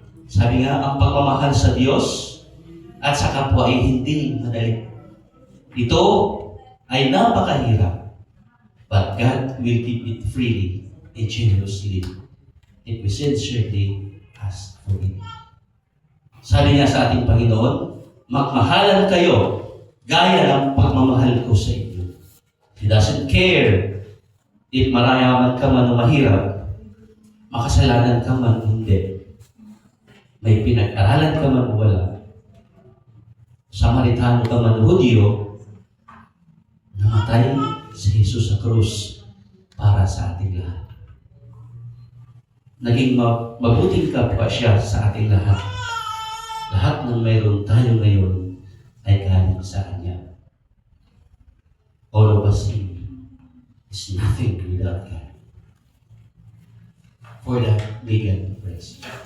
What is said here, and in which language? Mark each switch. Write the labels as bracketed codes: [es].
[tl] Sabi nga, ang pagmamahal sa Diyos at sa kapwa ay hindi madali. Ito ay napakahirap, [en] but God will give it freely and generously if we sincerely ask for it. [tl] Sabi niya sa ating Panginoon, magmahalan kayo gaya ng pagmamahal ko sa inyo. [en] He doesn't care if [tl] marayaman ka man o mahirap, makasalanan ka man o hindi, may pinag-aralan ka man o wala, Samaritano ka man o Hudyo, namatay si Jesus sa krus para sa ating lahat. Naging mabuting kapwa siya sa ating lahat. Lahat ng mayroon tayo ngayon ay galing sa Kanya. [en] All of us is nothing without God. For that, may God praise.